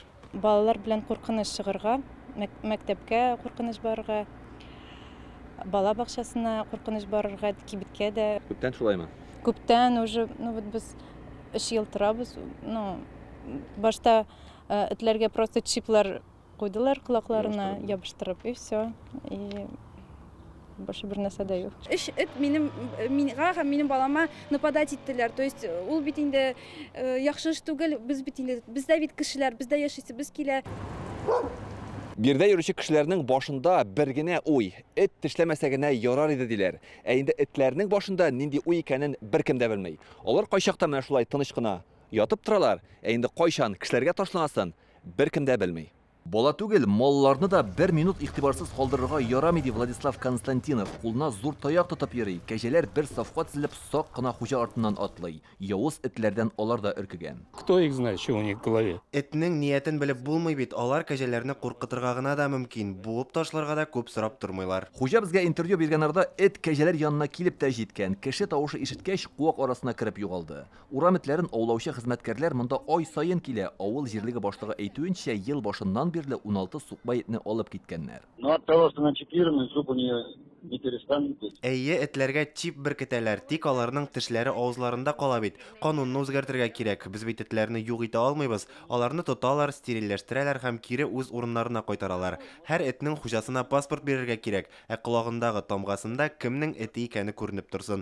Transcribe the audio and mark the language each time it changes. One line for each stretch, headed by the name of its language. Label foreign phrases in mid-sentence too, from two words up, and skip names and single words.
Tatar: Балалар белән куркыныч чыгарга, мәктәпкә куркыныч барырга. Бала бакчасына куркыныч барырга, кибеткә дә. Күптән шулаймы? Күптән уже, без 3 ел торабыз. Башта этләргә просто чиплар куйдылар колакларына ябыштырып,
Russian: и все. И больше
Tatar: бер нәрсә дә юк. Эт минем балама нападать иттеләр.
Russian: То есть
Tatar: ул бит инде яхшы эш түгел, без дә бит кешеләр, без дә яшисебез килә. Бирдә йөрүче кешеләрнең башында бер генә уй, эт тешләмәсә генә ярар иде диләр. Ә инде этләрнең башында нинди уй икәнен беркем дә белми. Алар кайчакта менә шулай тыныч кына ятып торалар, ә инде кайчан кешеләргә ташланасын беркем дә белми. Бала түгел, малларны да 1 минут игътибарсыз калдырырга ярамый ди Владислав Константинов. Кулына зур таяк тотып йөри. Кәҗәләр бер сафка тезелеп сак кына хуҗа артыннан атлый. Явыз этләрдән алар да өркегән.
Russian: Кто их знает, что у них в голове?
Tatar: Этнең ниятен белеп булмый бит. Алар кәҗәләрне куркытырга гына да мөмкин. Буып ташларга да күп сорап тормыйлар. Хуҗа безгә интервью биргән арада эт кәҗәләр янына килеп тә җиткән. Кеше тавышы ишеткәч, куак арасына кирип югалды. Урам этләрен аулаучы хезмәткәрләр монда ай сайын килә. Авыл җирлеге башлыгы әйтүенчә, ел башыннан бирле 16 сукбай этне алып киткәннәр.
Russian: Но от того, что она чипированная, зуб у нее не перестанет быть.
Tatar: Әйе, этләргә чип беркетәләр, тик аларның тешләре авызларында кала бит. Канунны үзгәртергә кирәк. Без бит этләрне юк итә алмыйбыз. Аларны тоталар, стерильләштерәләр һәм кире үз урыннарына кайтаралар. Һәр этнең хуҗасына паспорт бирергә кирәк. Ә колагындагы тамгасында кемнең эте икәне күренеп торсын.